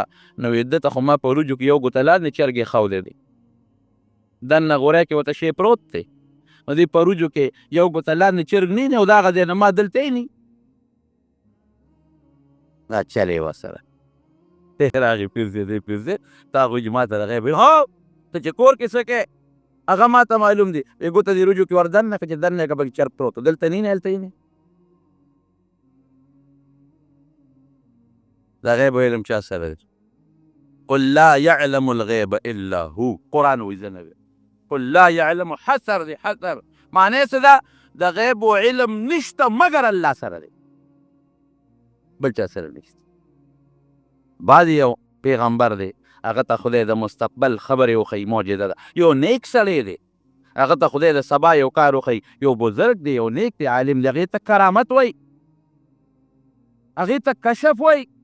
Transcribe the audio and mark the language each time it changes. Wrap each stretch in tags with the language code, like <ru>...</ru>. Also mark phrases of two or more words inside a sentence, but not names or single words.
<ps>نو وی ده ته خو ما په وروجو کې یو ګوته لاندې چرګ ایښودی دی، دننه غوری کې ورته شی پروت دی، نو دې په وروجو کې یو ګوته لاندې چرګ نه او د هغه ځای نه ما دلته یې دا چل یې ورسره راغی پیر صاحب پیر صاحب تا خو چې ما ته د غیب ها ته چې کور کې څه کوې هغه ما ته معلوم دی. وی ګوته دې رجوع کې ور دننه کړه چې دننه یې کړه پکې چرګ پروت و، دلته نه یې هلته یې نه. د غیب علم چا سره دی؟</ps> <ar>قل لا يعلم الغیب الا هو.</ar> <ps>قرآن وایي زه نه ویم.</ps> <ar>قل لا يعلم</ar> <ps>حصر دی، حصر معنی څه ده؟ د غیب و علم نشته مګر الله سره دی، بل چا سره نشته. بعد یو پیغمبر دی هغه ته خدای د مستقبل خبرې وښیي، معجزه ده. یو نیک سړی دی هغه ته خدای د سبا یو کار وښیي، یو بزرګ دی، یو نیک دی، عالم دی، هغې ته کرامت وایي، هغې ته کشف وایي.</ps>